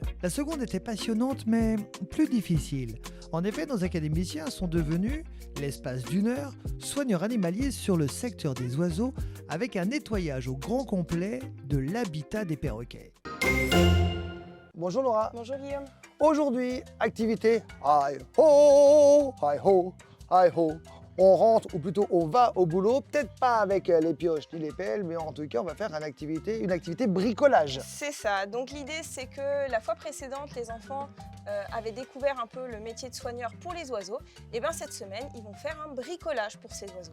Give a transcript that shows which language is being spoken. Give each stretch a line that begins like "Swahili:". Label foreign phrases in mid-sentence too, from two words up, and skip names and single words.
French: La seconde était passionnante mais plus difficile. En effet, nos académiciens sont devenus, l'espace d'une heure, soigneurs animaliers sur le secteur des oiseaux avec un nettoyage au grand complet de l'habitat des perroquets. Bonjour Laura. Bonjour Guillaume. Aujourd'hui, activité hi ho, hi ho, hi ho. On rentre, ou plutôt on va au boulot, peut-être pas avec les pioches ni les pelles, mais en tout cas on va faire une activité bricolage. C'est ça, donc l'idée c'est que la fois précédente, les enfants avaient découvert un peu le métier de soigneur pour les oiseaux. Et bien cette semaine, ils vont faire un bricolage pour ces oiseaux.